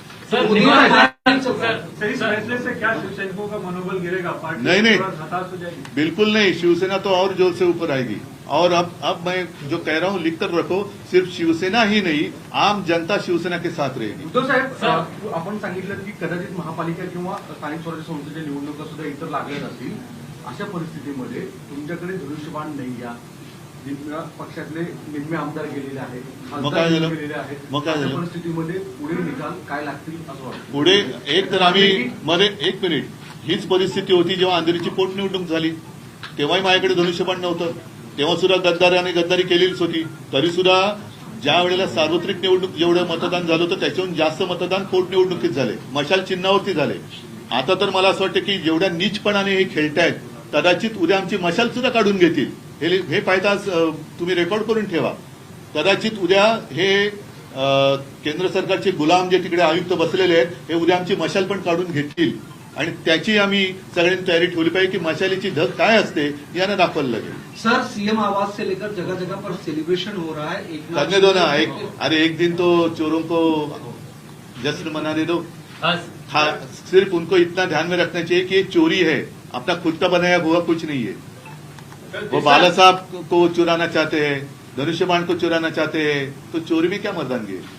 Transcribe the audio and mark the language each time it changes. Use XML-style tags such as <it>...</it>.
<hi>Sir, इस फैसले से क्या शिवसैनिकों का मनोबल गिरेगा? पार्टी नहीं, हताश हो जाएगी? बिल्कुल नहीं। शिवसेना तो और जोर से ऊपर आएगी। और अब मैं जो कह रहा हूँ लिख कर रखो, सिर्फ शिवसेना ही नहीं, आम जनता शिवसेना के साथ रहेगी।</hi> <mr>उद्धव साहेब, आपण सांगितलं की कदाचित महापालिका किंवा स्थानिक स्वराज्य संस्थेच्या निवडणुका सुद्धा इतर लागल्या जातील। अशा परिस्थितीमध्ये तुमच्याकडे धनुष्यबाण नाही, या पक्षातले निम्मे आमदार गेलेले आहेत, खासदार गेलेले आहेत, अशा परिस्थितीमध्ये पुढे निकाल काय लागतील असं वाटतं? पुढे एक तर आम्ही एक मिनिट, हीच परिस्थिती होती जेव्हा अंधेरीची पोटनिवडणूक झाली, तेव्हाही माझ्याकडे धनुष्यबाण नव्हतं, तेव्हा सुद्धा गद्दारी केलेलीच होती। तरी सुद्धा ज्या वेळेला सार्वत्रिक निवडणूक जेवढं मतदान झालं होतं त्याच्याहून जास्त मतदान पोटनिवडणुकीत झाले, मशाल चिन्हावरती झाले। आता तर मला असं वाटतं की जेवढ्या नीचपणाने हे खेळतायत, कदाचित उद्या आमची मशाल सुद्धा काढून घेतील। हे पाहता तुम्ही रेकॉर्ड करून ठेवा। कदाचित उद्या हे केंद्र सरकारचे गुलाम जे तिकडे आयुक्त बसलेले आहेत, हे उद्या आमची मशाल पण काढून घेतील, आणि त्याची आम्ही सगळ्यांनी तयारी ठेवली पाहिजे की मशालीची धग काय असते यानं दाखवायला लागेल।</mr> <hi>सर, सीएम आवास से लेकर जगह जगह पर सेलिब्रेशन हो रहा है। करने दो ना, एक दिन तो चोरों को जश्न मनाने दो। सिर्फ उनको इतना ध्यान में रखना चाहिए कि ये चोरी है, अपना खुद का बनाया हुआ कुछ नहीं है। वो बाला साहब को चुराना चाहते हैं, धनुष्यबाण को चुराना चाहते हैं, तो चोरी में क्या मर्दानगी है?</hi>